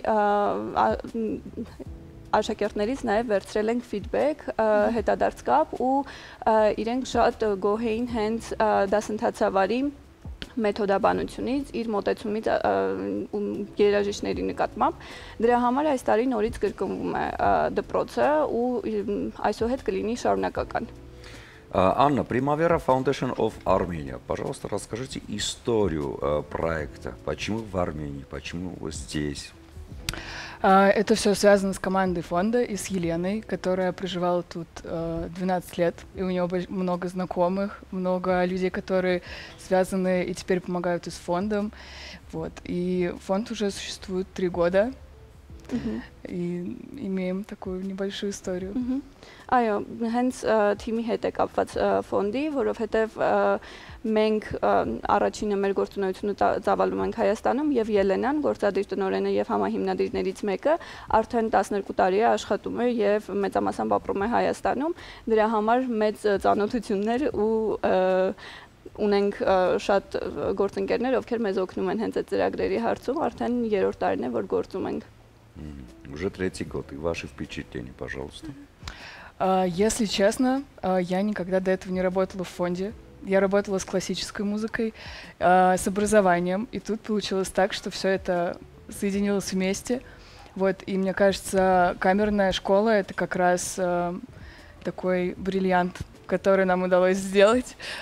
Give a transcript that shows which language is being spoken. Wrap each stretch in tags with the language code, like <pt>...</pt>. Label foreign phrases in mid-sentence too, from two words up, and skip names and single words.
<hy>աշակերտներից նաև վերցրել ենք ֆիդբեք, հետադարձ կապ ու իրենք շատ գոհ էին հենց դասընթացավարի մեթոդաբանությունից, իր մոտեցումից երաժիշտների նկատմամբ։ Դրա համար այս տարի նորից կրկնվում է դպրոցը ու այսուհետ кլինի շարունակական։</hy> <ru>Анна, Primavera Foundation of Armenia, пожалуйста, расскажите историю проекта. Почему в Армении, почему здесь? Это все связано с командой фонда и с Еленой, которая проживала тут 12 лет, и у нее много знакомых, много людей, которые связаны и теперь помогают и с фондом. Вот. И фонд уже существует 3 года, и имеем такую небольшую историю.</ru> <hy>Այո, հենց թիմի հետ է կապված ֆոնդի, որովհետև մենք առաջինը մեր գործունեությունը ծավալում ենք Հայաստանում եւ Ելենան, գործադիր տնօրենը եւ համահիմնադիրներից մեկը, արդեն 12 տարի է աշխատում է եւ մեծամասամբ ապրում է Հայաստանում, դրա համար մեծ ծանոթություններ ու ունենք շատ գործընկերներ, ովքեր մեզ օգնում են հենց այդ ծրագրերի հարցում, արդեն 3-րդ տարին է, որ գործում ենք։</hy> <ru>Уже 3-й год, и ваши впечатления, пожалуйста. Если честно, я никогда до этого не работала в фонде. Я работала с классической музыкой, с образованием, и тут получилось так, что все это соединилось вместе. Вот, и мне кажется, камерная школа — это как раз такой бриллиант, который нам удалось сделать.</ru>